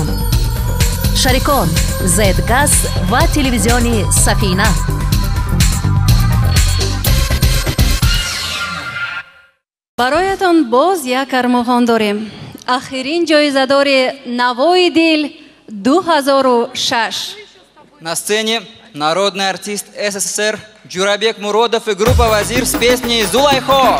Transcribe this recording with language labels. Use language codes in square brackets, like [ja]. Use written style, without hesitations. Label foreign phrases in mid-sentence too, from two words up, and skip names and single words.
[tg] Шарикон Зедгаз ва телевизиони Сафина. бароятон боз як армоҳон дорем. ахирин ҷоизадори Навои дил 2006. [ru] На сцене народный артист СССР Джурабек Муродов и группа «Вазир» с песней «Зулайхо».